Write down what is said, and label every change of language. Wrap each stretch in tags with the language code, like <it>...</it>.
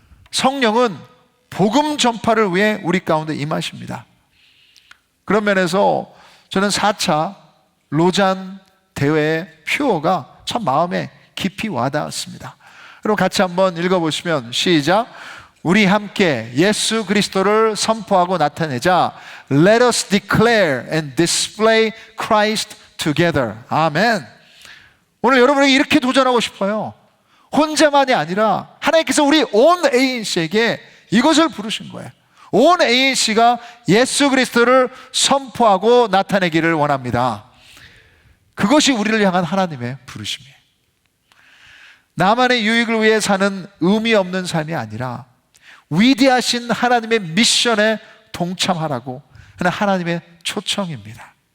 <ko>성령은 복음 전파를 위해 우리 가운데 임하십니다. 그런 면에서 저는 4차 로잔 대회의 표어가 참 마음에 깊이 와닿았습니다. 그럼 같이 한번 읽어보시면 시작. 우리 함께 예수 그리스도를 선포하고 나타내자.</ko> <en>Let us declare and display Christ together.</en> <ko>아멘. 오늘 여러분에게 이렇게 도전하고 싶어요. 혼자만이 아니라 하나님께서 우리 온 ANC에게 이것을 부르신 거예요. 온 ANC가 예수 그리스도를 선포하고 나타내기를 원합니다. 그것이 우리를 향한 하나님의 부르심이에요. 나만의 유익을 위해 사는 의미 없는 삶이 아니라 위대하신 하나님의 미션에 동참하라고 하는 하나님의 초청입니다.</ko>